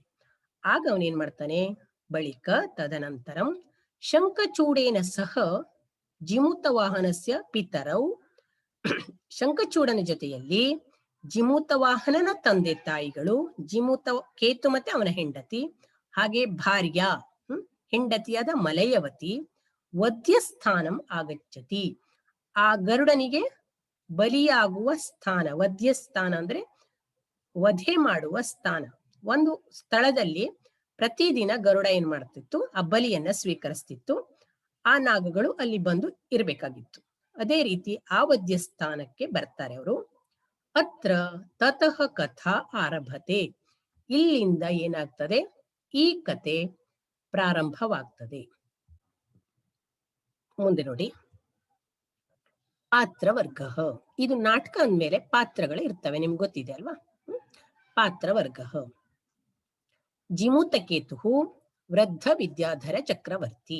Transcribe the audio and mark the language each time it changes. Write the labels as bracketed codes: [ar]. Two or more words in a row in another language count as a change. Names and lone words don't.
[kn] ಆಗ ಅವನೇನ್ ಮಾಡ್ತಾನೆ, ಬಳಿಕ [sa] ತದನಂತರಂ ಶಂಖಚೂಡೇನ ಸಹ ಜಿಮುತವಾಹನಸ್ಯ ಪಿತರೌ, [kn] ಶಂಖಚೂಡನ ಜೊತೆಯಲ್ಲಿ ಜಿಮುತವಾಹನನ ತಂದೆ ತಾಯಿಗಳು, ಕೇತು ಮತ್ತೆ ಅವನ ಹೆಂಡತಿ, ಹಾಗೆ ಭಾರ್ಯ ಹೆಂಡತಿಯಾದ ಮಲಯವತಿ, [sa] ವಧ್ಯಸ್ಥಾನಂ ಆಗಚ್ಚತಿ, [kn] ಆ ಗರುಡನಿಗೆ ಬಲಿಯಾಗುವ ಸ್ಥಾನ, ವಧ್ಯಸ್ಥಾನ ಅಂದ್ರೆ ವಧೆ ಮಾಡುವ ಸ್ಥಾನ. ಒಂದು ಸ್ಥಳದಲ್ಲಿ ಪ್ರತಿದಿನ ಗರುಡ ಏನ್ ಮಾಡ್ತಿತ್ತು, ಆ ಬಲಿಯನ್ನ ಸ್ವೀಕರಿಸ್ತಿತ್ತು. ಆ ನಾಗಗಳು ಅಲ್ಲಿ ಬಂದು ಇರ್ಬೇಕಾಗಿತ್ತು. ಅದೇ ರೀತಿ ಆ ವಧ್ಯಸ್ಥಾನಕ್ಕೆ ಬರ್ತಾರೆ ಅವರು. [sa] ಅತ್ರ ತತಃ ಕಥಾ ಆರಭತೆ. [kn] ಇಲ್ಲಿಂದ ಏನಾಗ್ತದೆ, ಈ ಕತೆ ಪ್ರಾರಂಭವಾಗ್ತದೆ. ಮುಂದೆ ನೋಡಿ, ಪಾತ್ರವರ್ಗ. ಇದು ನಾಟಕ ಅಂದ್ಮೇಲೆ ಪಾತ್ರಗಳು ಇರ್ತವೆ, ನಿಮ್ಗೆ ಗೊತ್ತಿದೆ ಅಲ್ವಾ. ಪಾತ್ರವರ್ಗ. ಜಿಮೂತಕೇತು ವೃದ್ಧ ವಿದ್ಯಾಧರ ಚಕ್ರವರ್ತಿ.